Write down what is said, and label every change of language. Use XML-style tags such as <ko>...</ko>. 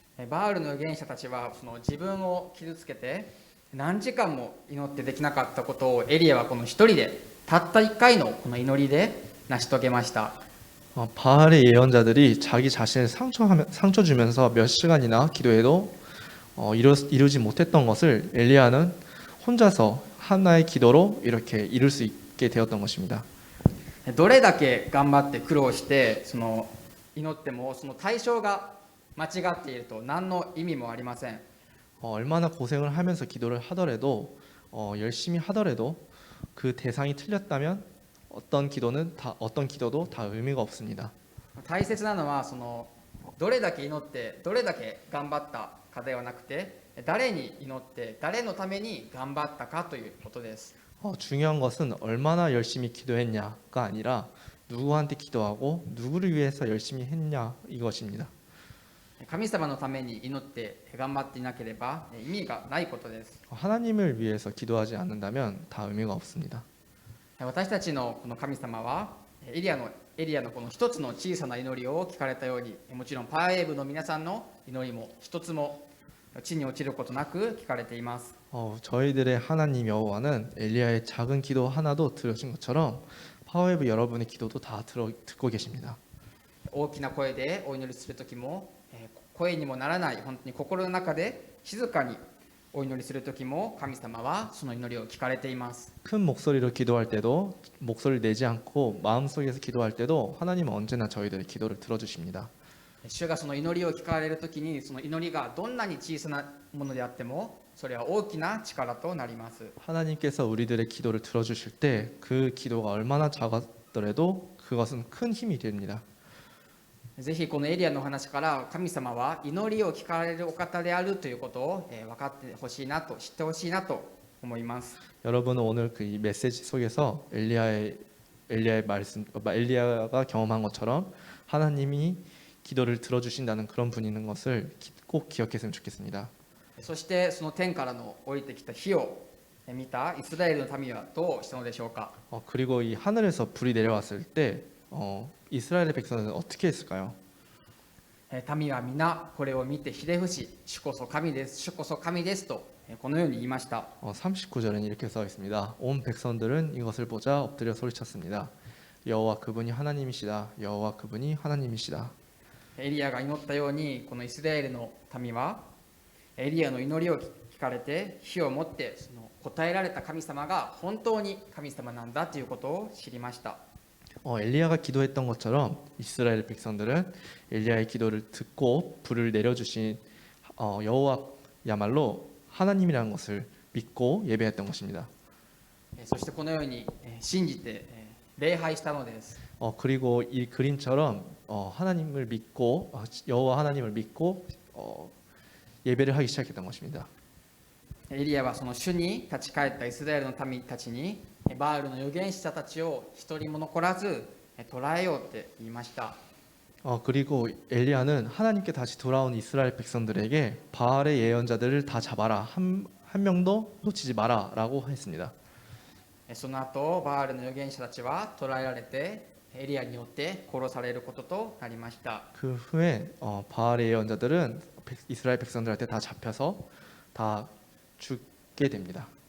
<ja>バールの預言者たちはその自分を傷つけて何時間も祈ってできなかったことをエリアはこの一人でたった1回のこの祈りで成し遂げました。</ja> <ko>바알의 예언자들이 자기 자신을 상처 주면서 몇 시간이나 기도해도 이루지 못했던 것을 엘리야는 혼자서 하나의 기도로 이렇게 이룰 수 있게 되었던 것입니다.</ko> <ja>どれだけ頑張って苦労してその祈ってもその対象が間違っていると何の意味もありません。</ja> <ko>얼마나 고생을 하면서 기도를 하더라도 열심히 하더라도 그 대상이 틀렸다면 어떤 기도도 다 의미가 없습니다.</ko> <ja>大切なのはそのどれだけ祈ってどれだけ頑張ったかではなくて、誰に祈って誰のために頑張ったかということです。</ja> <ko>중요한 것은 얼마나 열심히 기도했냐가 아니라 누구한테 기도하고 누구를 위해서 열심히 했냐 이것입니다.</ko> <ja>神様のために祈って頑張っていなければ意味がないことです。</ja> <ko>하나님을 위해서 기도하지 않는다면 다 의미가 없습니다.</ko> <ja>私たちのこの神様はエリアのこの一つの小さな祈りを聞かれたように、もちろんパーエーブの皆さんの祈りも一つも地に落ちることなく聞かれています。</ja> <ko>저희들의 하나님 여호와는 엘리야의 작은 기도 하나도 들으신 것처럼 파워웨브 여러분의 기도도 다 듣고 계십니다.</ko> <ja>大きな声でお祈りするときも、声にもならない本当に心の中で静かにお祈りするときも、神様はその祈りを聞かれています。</ja> <ko>큰 목소리로 기도할 때도 목소리를 내지 않고 마음속에서 기도할 때도 하나님은 언제나 저희들의 기도를 들어주십니다.</ko> <ja>主がその祈りを聞かれるときに、その祈りがどんなに小さなものであっても、それは大きな力となります。</ja> <ko>하나님께서 우리들의 기도를 들어주실 때 그 기도가 얼마나 작았더라도 그것은 큰 힘이 됩니다.</ko> <ja>ぜひこのエリアの話から神様は祈りを聞かれるお方であるということを分かってほしいなと、知ってほしいなと思います。</ja> <ko>여러분은 오늘 그 이 메시지 속에서 엘리야의 말씀, 엘리야가 경험한 것처럼 하나님이 기도를 들어주신다는 그런 분이 있는 것을 꼭 기억했으면 좋겠습니다.</ko> <ja>そしてその天からの降りてきた火を見たイスラエルの民はどうしたのでしょうか。</ja> <ko>그리고 이 하늘에서 불이 내려왔을 때 이스라엘의 백성은 어떻게 했을까요?</ko> <ja>民は皆これを見てひれ伏し、主こそ神です、主こそ神ですとこのように言いました。</ja> <ko>39절은 이렇게 써 있습니다. 온 백성들은 이것을 보자 엎드려 소리쳤습니다. 여호와 그분이 하나님이시다. 여호와 그분이 하나님이시다.</ko> <ja>エリアが祈ったように、このイスラエルの民はエリアの祈りを聞かれて火を持ってその答えられた神様が本当に神様なんだということを知りました。</ja> <ko>엘리야가 기도했던 것처럼 이스라엘 백성들은 엘리야의 기도를 듣고 불을 내려주신 여호와야말로 하나님이라는 것을 믿고 예배했던 것입니다.</ko> <ja>そしてこのように信じて礼拝したのです。</ja> <ko>그리고 이 그림처럼 하나님을 믿고 여호와 하나님을 믿고 예배를 하기 시작했던 것입니다.</ko> <ja>エリアはその主に立ち返ったイスラエルの民たちに、バールの預言者たちを一人も残らず捕らえようって言いました。</ja> <ko>그리고 엘리야는 하나님께 다시 돌아온 이스라엘 백성들에게 바알의 예언자들을 다 잡아라, 한 명도 놓치지 마라라고 했습니다.</ko> <ja>その後バールの預言者たちは捕らえられてエリアによって殺されることとなりました。</ja> <ko>그 후에 바알의 예언자들은 이스라엘 백성들한테 다 잡혀서 다 죽게 됩니다.</ko>